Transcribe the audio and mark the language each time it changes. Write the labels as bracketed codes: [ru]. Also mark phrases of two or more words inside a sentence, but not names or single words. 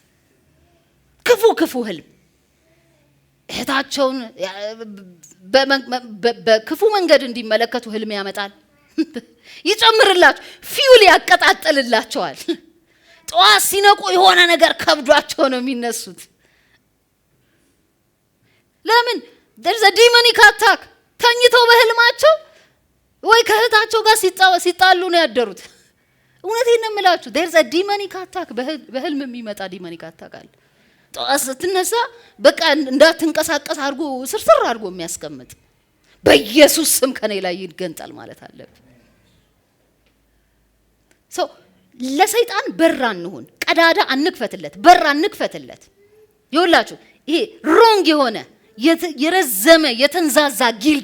[am] ክፉ ህልም እህታቸውን በክፉ መንገድ እንዲመለከቱ ህልም ያመጣል። ይጨምርላቸው፣ ፊውል ያቀጣጥልላቸዋል። ጠዋት ሲነቁ የሆነ ነገር ከብዷቸው ነው የሚነሱት። ለምን? [en] there's a demonic attack። [am] ተኝተው በህልማቸው ወይ ከእህታቸው ጋር ሲጣሉ ነው ያደሩት። እውነቴን ነው የምላችሁ፣ [en] there's a demonic attack። [am] በህልም የሚመጣ [en] demonic attack [am] አለ። ጠዋት ስትነሳ በቃ እንዳትንቀሳቀስ አድርጎ ስርስር አድርጎ የሚያስቀምጥ፣ በኢየሱስ ስም ከኔ ላይ ይገንጣል ማለት አለብን። ለሰይጣን በር አንሁን፣ ቀዳዳ አንክፈትለት፣ በር አንክፈትለት። ይኸውላችሁ ይሄ ሮንግ የሆነ የረዘመ የተንዛዛ ጊልት